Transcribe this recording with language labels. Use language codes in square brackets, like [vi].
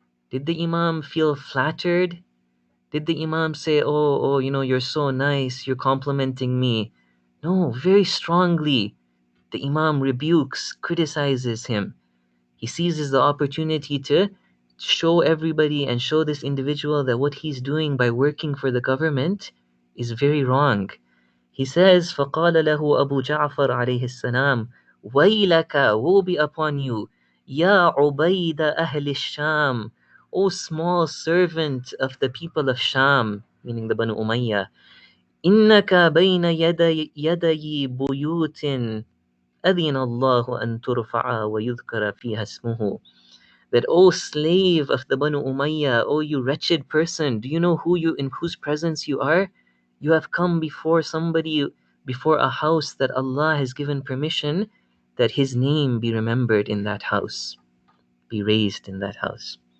[en] Did the Imam feel flattered? Did the Imam say, oh, you're so nice, you're complimenting me? No, very strongly. The Imam rebukes, criticizes him. He seizes the opportunity to show everybody and show this individual that what he's doing by working for the government is very wrong. He says, [ar] فَقَالَ لَهُ أَبُو جَعْفَرَ عَلَيْهِ السَّلَامُ وَيْلَكَ, [en] woe be upon you, [ar] يَا عُبَيْدَ أَهْلِ الشَّامِ, [en] O small servant of the people of Sham, meaning the Banu Umayyah, [ar] إِنَّكَ بَيْنَ يَدَيِ بُيُوتٍ أَذِنَ اللَّهُ أَن تُرْفَعَ وَيُذْكَرَ فِيهَا اسْمُهُ. [en] that, "O slave of the Banu Umayyah, O you wretched person, do you know who you in whose presence you are? You have come before somebody, before a house that Allah has given permission that His name be remembered in that house, be raised in that house."